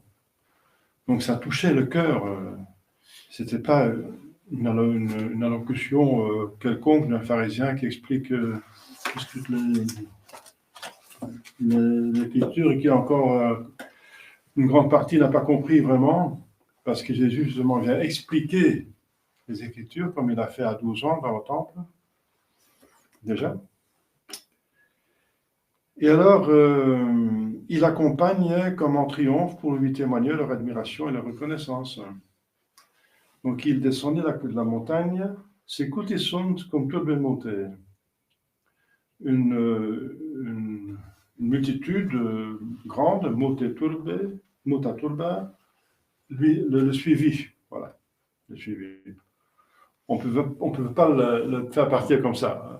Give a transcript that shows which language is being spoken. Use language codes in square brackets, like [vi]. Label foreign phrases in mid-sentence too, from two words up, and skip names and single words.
[fr] Donc ça touchait le cœur. C'était pas une allocution quelconque d'un pharisien qui explique l'écriture et qui encore une grande partie n'a pas compris vraiment, parce que Jésus justement vient expliquer les Écritures comme il a fait à 12 ans dans le temple, déjà. Et alors, il accompagne comme en triomphe pour lui témoigner leur admiration et leur reconnaissance. Donc, il descendit de la montagne, [la] secuti sunt cum turbe mute. [fr] Une multitude grande, [la] muta turba, [fr] lui le suivit. Voilà, le suivit. On ne peut pas le faire partir comme ça.